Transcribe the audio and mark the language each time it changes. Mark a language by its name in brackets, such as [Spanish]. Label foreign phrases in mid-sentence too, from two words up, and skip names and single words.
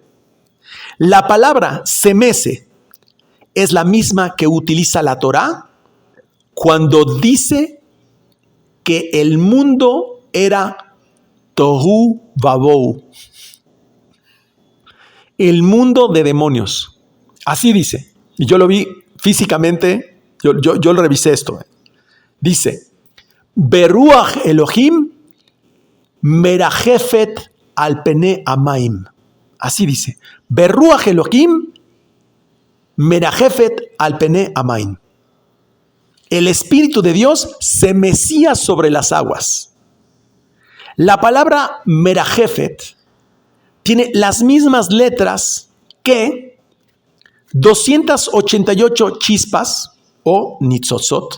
[Spanish] La palabra se mece es la misma que utiliza la Torá cuando dice que el mundo era [Hebrew] תהו ובהו, [Spanish] el mundo de demonios. Así dice. Y yo lo vi físicamente, yo lo revisé esto. Dice, [Hebrew] ורוח אלהים מרחפת על פני המים. [Spanish] Así dice. [Hebrew] ורוח אלהים מרחפת על פני המים. [Spanish] El Espíritu de Dios se mecía sobre las aguas. La palabra merajefet tiene las mismas letras que 288 chispas o nitzotzot.